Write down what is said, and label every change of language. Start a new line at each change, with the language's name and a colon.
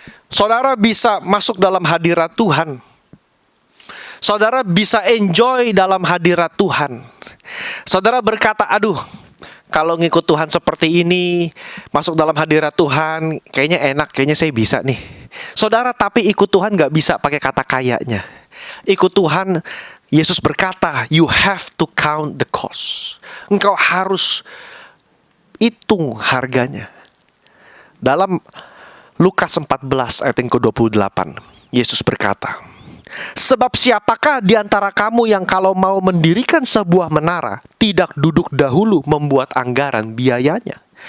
Indonesian: Saudara bisa masuk dalam hadirat Tuhan. Saudara bisa enjoy dalam hadirat Tuhan. Saudara berkata, aduh, kalau ngikut Tuhan seperti ini, masuk dalam hadirat Tuhan, kayaknya enak, kayaknya saya bisa nih. Saudara, tapi ikut Tuhan gak bisa pakai kata kayaknya. Ikut Tuhan, Yesus berkata,
English: you have to count the cost.
Indonesian: Engkau harus hitung harganya. Dalam Lukas 14 ayat yang ke-28, Yesus berkata, sebab siapakah di antara kamu yang kalau mau mendirikan sebuah menara, tidak duduk dahulu membuat anggaran biayanya?